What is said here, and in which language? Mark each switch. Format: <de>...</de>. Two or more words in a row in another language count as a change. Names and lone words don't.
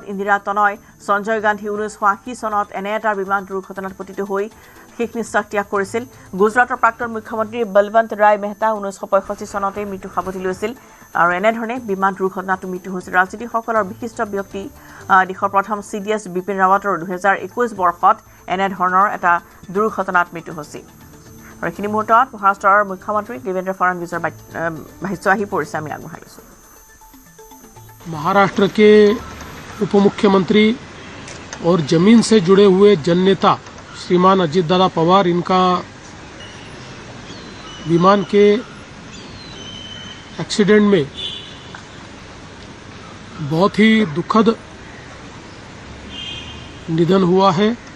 <as>ইন্দিৰা তনয় সঞ্জয় গান্ধী 1980 চনত এনে এটা বিমান দুৰ্ঘটনাত পতিত হৈ শেষ নিশ্বাস ত্যাগ কৰিছিল গুজৰাটৰ প্ৰাক্তন মুখ্যমন্ত্ৰী বলৱন্ত ৰায় মেহতা 1965 চনতে মৃত্যু সাৱটি লৈছিল আৰু এনেধৰণে বিমান দুৰ্ঘটনাত মৃত্যু হৈছিল ৰাজনীতিকসকলৰ বিশিষ্ট ব্যক্তি দেশৰ প্ৰথম CDS বিপিন ৰাৱাটৰ 2021 বৰ্ষত এনেধৰণৰ এটা দুৰ্ঘটনাত মৃত্যু হৈছিল আৰু এইখিনি মুহূৰ্তত মহাৰাষ্ট্ৰৰ মুখ্যমন্ত্ৰী দেৱেন্দ্ৰ ফডণवीसৰ ভাষ্য আহি পৰিছে আমি আগবঢ়াইছোঁ</as> <hi>महाराष्ट्र के उप मुख्यमंत्री और जमीन से जुड़े हुए जननेता श्रीमान अजित दादा पवार इनका विमान के एक्सीडेंट में बहुत ही दुखद निधन हुआ है</hi>